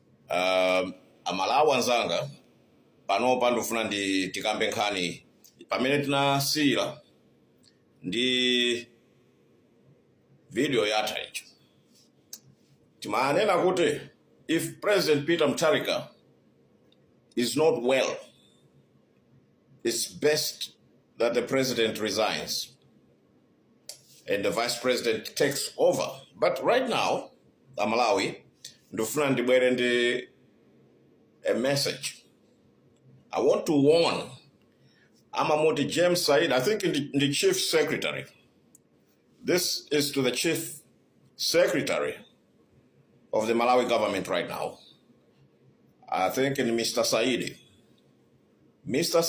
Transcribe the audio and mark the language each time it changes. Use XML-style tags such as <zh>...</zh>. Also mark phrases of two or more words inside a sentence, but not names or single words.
<ny>amalawi anzanga panopa ndofuna tikambe nkhani pamene tinasiyira ndi video yatha icho timanena kuti</ny> <en>if President Peter Mutharika is not well, it's best that the president resigns and the vice president takes over. But right now,</en> <ny>Malawi, ndofuna ndibwere ndi</ny> <en>a message. I want to warn Amamoti James Said, I think in the chief secretary. This is to the chief secretary of the Malawi government right now. I think in Mr. Saidi. Mr.</en>